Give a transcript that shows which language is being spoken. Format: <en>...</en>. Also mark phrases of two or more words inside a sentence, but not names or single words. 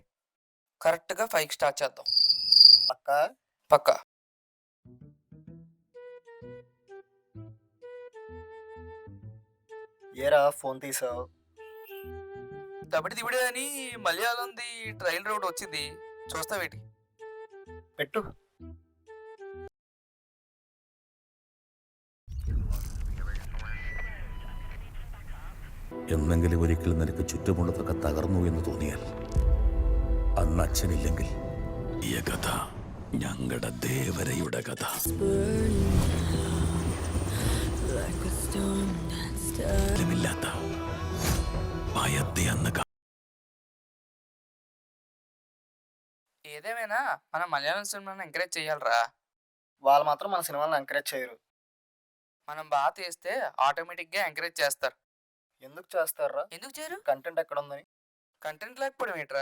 <te>కరెక్ట్గా 5కి స్టార్ట్ చేద్దాం. పక్కా. ఏరా ఫోన్ తీసావు? దబడి దిబడి అని మలయాళంది ట్రైల్ రోడ్ వచ్చింది, చూస్తావేటి? పెట్టు.</te> <ml>എന്നെങ്കിലും ഒരിക്കൽ നിനക്ക് ചുറ്റുമുള്ളതൊക്കെ തകർന്നു എന്ന് തോന്നിയാൽ അന്ന് അച്ഛനില്ലെങ്കിൽ ഈ കഥ ഞങ്ങളുടെ ദേവരയുടെ കഥ. ില്ലാത്ത ഭയത്തെ അന്ന്</ml> <te>ఏదేమైనా మన మలయాళం సినిమాని ఎంకరేజ్ చేయాలరా. వాళ్ళు మాత్రం మన సినిమాలను ఎంకరేజ్ చేయరు. మనం బాగా తీస్తే ఆటోమేటిక్గా ఎంకరేజ్ చేస్తారు. ఎందుకు చేస్తారా? ఎందుకు చేయరు? కంటెంట్ ఎక్కడ ఉందని. కంటెంట్ లేకపోవడం ఏంట్రా?</te>